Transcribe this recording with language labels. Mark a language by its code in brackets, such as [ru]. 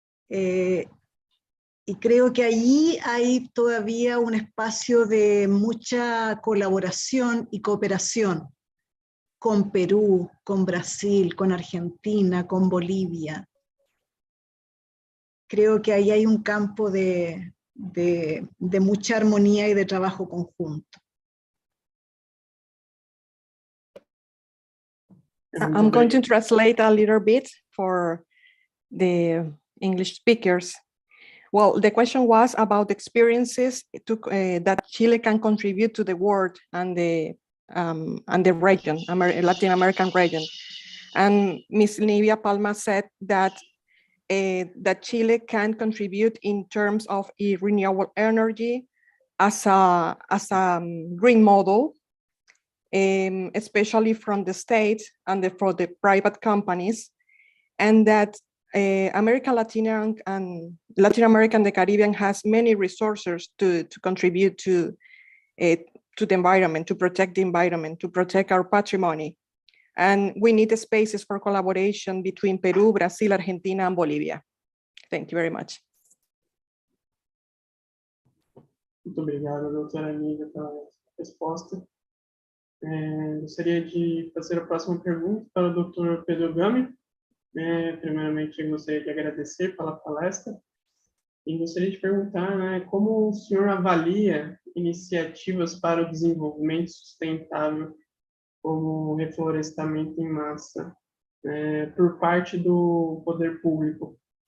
[es] Y creo que allí hay todavía un espacio de mucha colaboración y cooperación con Perú, con Brasil, con Argentina, con Bolivia. Creo que ahí hay un campo de mucha armonía y de trabajo conjunto. [en] I'm going to translate a little bit for the English speakers. Well, the question was about experiences that Chile can contribute to the world and the region, Latin American region. And Ms. Nivia Palma said that that Chile can contribute in terms of renewable energy as a green model, especially from the state and for the private companies, and that America Latina and Latin America and the Caribbean has many resources to contribute to the environment, to protect the environment, to protect our patrimony. And we need spaces for collaboration between Peru, Brazil, Argentina, and Bolivia. Thank you very much. [pt] Muito obrigado, doutora Nívia, pela resposta. Gostaria de fazer a próxima pergunta para o doutor Pedro Gami. Primeiramente, eu gostaria de agradecer pela palestra e gostaria de perguntar, né, como o senhor avalia iniciativas para o desenvolvimento sustentável, como reflorestamento em massa, por parte do poder público.